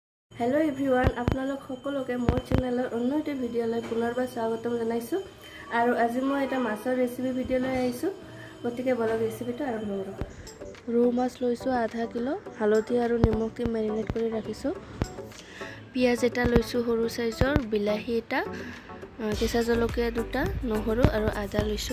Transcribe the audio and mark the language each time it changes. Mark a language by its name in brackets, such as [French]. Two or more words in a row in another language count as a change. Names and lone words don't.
[English] hello everyone [Assamese] আপোনালোক সকলোকে মোৰ চেনেলৰ অন্য এটা ভিডিঅ'লৈ পুনৰবাৰ স্বাগতম জনাইছো আৰু আজি মই এটা মাছৰ ৰেচিপি ভিডিঅ'লৈ আহিছো গতিকে বলক ৰেচিপিটো আৰম্ভ কৰো। ৰৌ মাছ লৈছো আধা কিলো, হালধি আৰু নিমখ দি মেৰিনেট কৰি ৰাখিছো। পিয়াজ এটা লৈছো সৰু সাইজৰ, বিলাহী এটা, কেঁচা জলকীয়া দুটা, নহৰু আৰু আদা লৈছো।